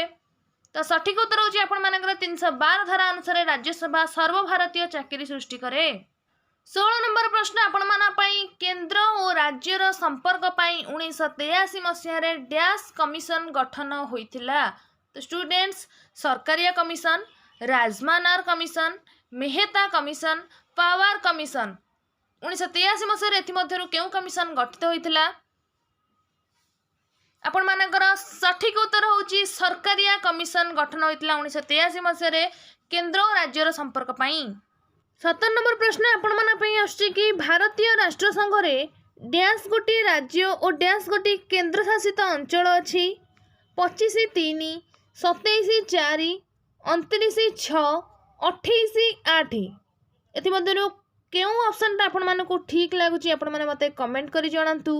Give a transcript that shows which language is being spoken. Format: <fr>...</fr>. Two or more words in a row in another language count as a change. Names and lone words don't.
<or>ତ ସଠିକ ଉତ୍ତର ହେଉଛି ଆପଣମାନଙ୍କର 312 ଧାରା ଅନୁସାରେ ରାଜ୍ୟସଭା ସର୍ବଭାରତୀୟ ଚାକିରି ସୃଷ୍ଟି କରେ। 16 ନମ୍ବର ପ୍ରଶ୍ନ ଆପଣମାନଙ୍କ ପାଇଁ କେନ୍ଦ୍ର ଓ ରାଜ୍ୟର ସମ୍ପର୍କ ପାଇଁ 1983 ମସିହାରେ ଡ୍ୟାସ କମିଶନ ଗଠନ ହୋଇଥିଲା। ତ ଷ୍ଟୁଡେଣ୍ଟସ ସରକାରିଆ କମିଶନ, ରାଜମାନାର କମିଶନ, ମେହେଟା କମିଶନ, ପାୱାର କମିଶନ 1983 ମସିହାରେ ଏଥି ମଧ୍ୟରୁ କେଉଁ କମିଶନ ଗଠିତ ହୋଇଥିଲା? ଆପଣମାନଙ୍କର ସଠିକ ଉତ୍ତର ହେଉଛି ସରକାରିଆ କମିଶନ ଗଠନ ହୋଇଥିଲା 1983 ମସିହାରେ କେନ୍ଦ୍ର ଓ ରାଜ୍ୟର ସମ୍ପର୍କ ପାଇଁ। 17 ନମ୍ବର ପ୍ରଶ୍ନ ଆପଣମାନଙ୍କ ପାଇଁ ଅଛି କି ଭାରତୀୟ ରାଷ୍ଟ୍ର ସଂଘରେ ଡ୍ୟାସ ଗୋଟି ରାଜ୍ୟ ଓ ଡ୍ୟାସ ଗୋଟି କେନ୍ଦ୍ର ଶାସିତ ଅଞ୍ଚଳ ଅଛି 25/3 27/4 29/6 28/8 ଏଥି ମଧ୍ୟରୁ କେଉଁ ଅପସନ ଆପଣମାନଙ୍କୁ ଠିକ ଲାଗୁଛି ଆପଣମାନେ ମତେ କମେଣ୍ଟ କରି ଜଣାନ୍ତୁ।</or>